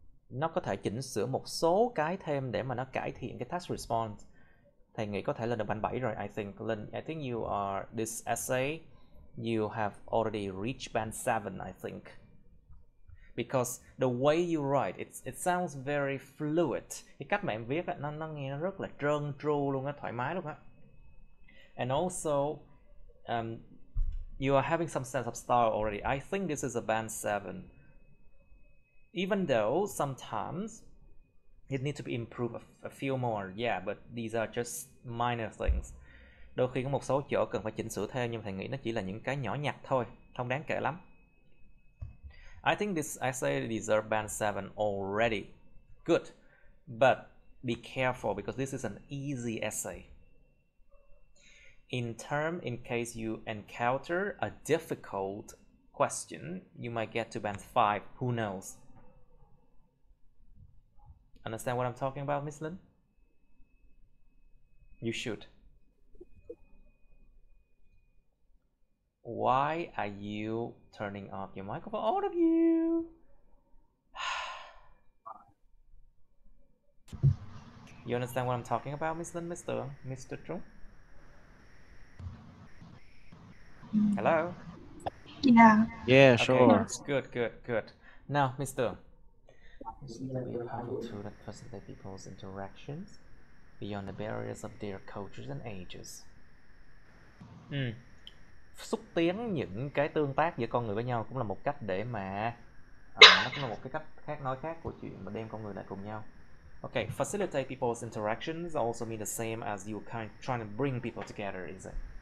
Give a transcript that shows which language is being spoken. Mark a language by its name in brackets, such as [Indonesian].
[Vietnamese] Nó có thể chỉnh sửa một số cái thêm để mà nó cải thiện cái task response. Thầy nghĩ có thể lên được band 7 rồi. [English] I think you are, this essay, you have already reached band 7, I think. Because the way you write, it sounds very fluid. [Vietnamese] Cái cách mà em viết á, nó nghe nó rất là trơn tru luôn á, thoải mái luôn á. [English] And also, you are having some sense of style already. I think this is a band 7. Even though sometimes it needs to be improved a few more, yeah, but these are just minor things. [Vietnamese] Đôi khi có một số chỗ cần phải chỉnh sửa thêm, nhưng thầy nghĩ nó chỉ là những cái nhỏ nhặt thôi, không đáng kể lắm. [English] I think this essay deserves band 7 already. Good, but be careful because this is an easy essay. In case you encounter a difficult question, you might get to band 5. Who knows? Understand what I'm talking about, Miss Lin? You should. Why are you turning off your microphone? All of you. You understand what I'm talking about, Miss Lin, Mr. Trung? Hello? Yeah. Yeah, Okay, sure. good. Now, Mr. Music can be a powerful tool that facilitates people's interactions beyond the barriers of their cultures and ages. [Vietnamese] Xúc tiến những cái tương tác giữa con người với nhau cũng là một cách để mà nó cũng là một cái cách khác nói khác của chuyện mà đem con người lại cùng nhau. [English] Okay, facilitate people's interactions also mean the same as you trying to bring people together, is it?